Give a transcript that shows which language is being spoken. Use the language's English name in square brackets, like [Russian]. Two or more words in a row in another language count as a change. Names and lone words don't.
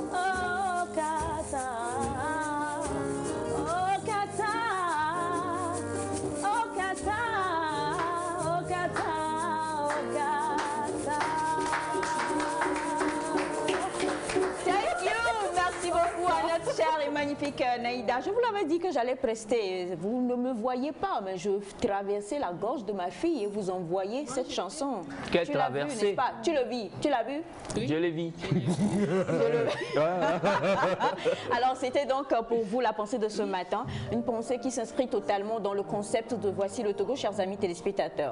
[English] Oh Kata, oh Kata, oh Kata, oh Kata, oh Kata. Thank you, [French] merci beaucoup à notre chère et magnifique Naïda. Je vous l'avais dit que j'allais prester. Vous ne me voyez pas, mais je traversais la gorge de ma fille et vous envoyez cette chanson. Quelle traversée? Tu le vis, tu l'as vu? Oui. Je l'ai vu. Alors c'était donc pour vous la pensée de ce matin, une pensée qui s'inscrit totalement dans le concept de Voici le Togo, chers amis téléspectateurs.